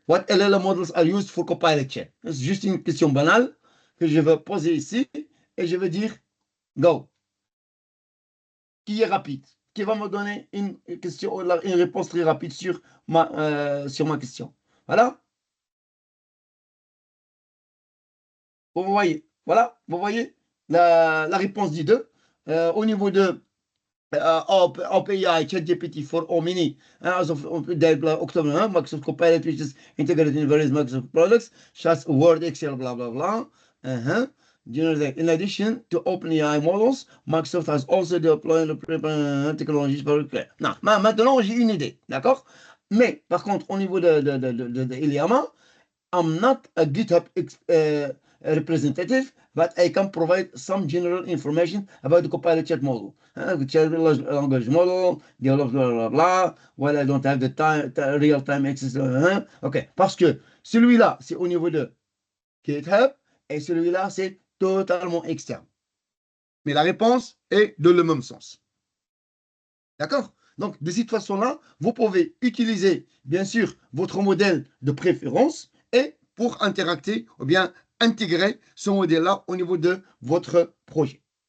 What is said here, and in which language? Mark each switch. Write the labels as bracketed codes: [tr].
[en] What LLM models are used for Copilot Chat? [fr] C'est juste une question banale que je vais poser ici et je vais dire go. Qui est rapide? Qui va me donner une réponse très rapide sur ma question? Voilà. Vous voyez, voilà, vous voyez la réponse dit 2. Au niveau de [en] OpenAI, ChatGPT for Omni, as of October, Microsoft Copilot, which is integrated in various Microsoft products, such as Word, Excel, blah, blah, blah. In addition to OpenAI models, Microsoft has also deployed technologies for... [fr] Non, maintenant, j'ai une idée, d'accord? Mais, par contre, au niveau de Iliama, [en] I'm not a GitHub representative, but I can provide some general information about the Copilot chat model. The chat language model, develop blah, blah, blah. Well, I don't have the real-time access. OK. [fr] Parce que celui-là, c'est au niveau de GitHub et celui-là, c'est totalement externe. Mais la réponse est de le même sens. D'accord? Donc, de cette façon-là, vous pouvez utiliser, bien sûr, votre modèle de préférence et pour interacter ou bien intégrer ce modèle-là au niveau de votre projet.